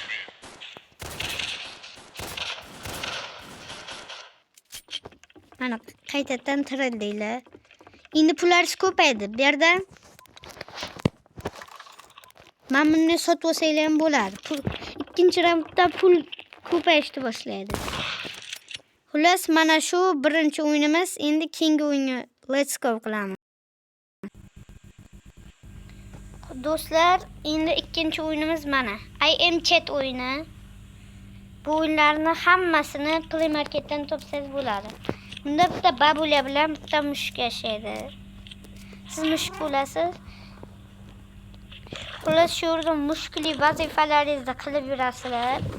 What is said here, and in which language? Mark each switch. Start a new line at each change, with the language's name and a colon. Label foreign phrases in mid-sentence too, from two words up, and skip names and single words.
Uzbek: Mana qaytadan tirildinglar. Endi pullaringiz ko'paydi. Bu yerda mana buni sotib olsanglar ham bo'ladi. Ikkinchi raundda pul ko'payishni boshlaydi. Xullas, mana shu birinchi o'yinimiz. Endi keyingi o'yinga
English: let's go
Uzbek: qilamiz. Do'stlar, endi ikkinchi o'yinimiz mana. I am chat o'yini. Bu o'yinlarni hammasini Play Marketdan topsangiz bo'ladi. Bunda bitta babuля bilan bitta mushuk yashaydi. Siz mushuk bo'lasiz. Xullas, shu yerda mushukli vazifalaringizni qilib yurasizlar.